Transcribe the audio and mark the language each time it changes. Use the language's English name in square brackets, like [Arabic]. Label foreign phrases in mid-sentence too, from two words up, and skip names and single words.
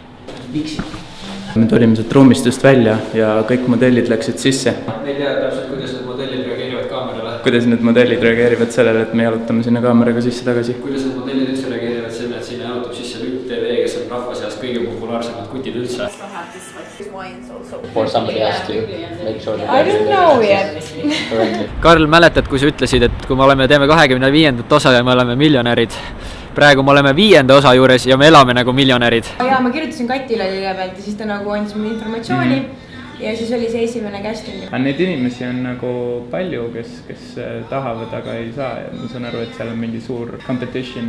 [Estonian] Me tulime sealt ruumistust välja ja kõik modellid läksid sisse. Me ei tea täpselt, kuidas need modellid reageerivad kaamerale. Kuidas need modellid reageerivad sellele, et me jalutame sinna kaameraga sisse tagasi? Kuidas need modellid üldse reageerivad selle, et sinna jalutab sisse Lüpp TV, kes on rahva seas kõige populaarsemad kutid üldse? [English] I don't know yet. [Estonian] Karl, mäletad, kui sa ütlesid, et kui me teeme 25. osa ja me oleme miljonärid. Praegu me oleme 5. osa juures ja me elame nagu miljonärid. Ja ma kirjutasin Katile kõigepealt ja siis ta nagu andis mulle informatsiooni ja siis oli see esimene casting. Neid inimesi on nagu palju, kes tahavad, aga ei saa ja ma saan aru, et seal on mingi suur competition.